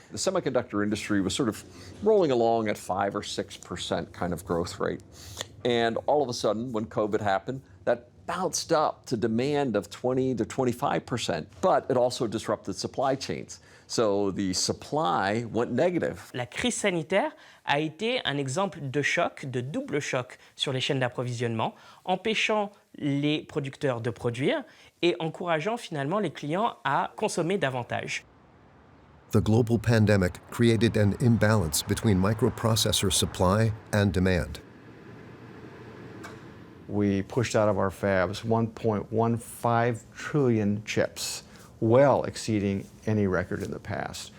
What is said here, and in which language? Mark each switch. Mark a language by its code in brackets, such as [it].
[en] The semiconductor industry was sort of rolling along at 5 or 6% kind of growth rate. And all of a sudden, when COVID happened, that bounced up to demand of 20 to 25%, but it also disrupted supply chains. So the supply went negative. [fr] La crise sanitaire a été un exemple de choc, de double choc sur les chaînes d'approvisionnement, empêchant les producteurs de produire et encourageant finalement les clients à consommer davantage. [en] The global pandemic created an imbalance between microprocessor supply and demand. we pushed out of our fabs 1.15 trillion chips, well exceeding any record in the past.